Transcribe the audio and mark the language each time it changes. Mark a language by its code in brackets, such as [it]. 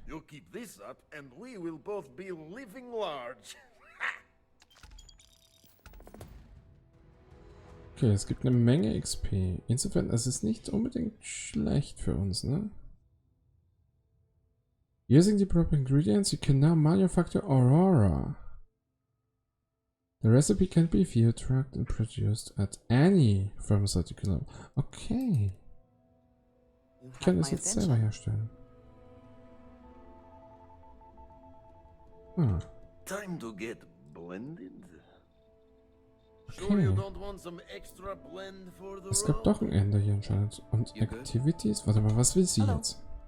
[en] You keep this up, and we will both be living large. [de] Okay, es gibt eine Menge XP. Insofern, es ist nicht unbedingt schlecht für uns, ne? [en] Using the proper ingredients, you can now manufacture Aurora. The recipe can be viewed, tracked and produced at any pharmaceutical level. Okay. [de] Ich kann das jetzt selber herstellen. Ah. [en] Time to get blended. Okay. Sure you don't want some extra blend for the [de] Es gab doch ein Ende hier anscheinend. Und Activities. Warte mal, was will sie jetzt?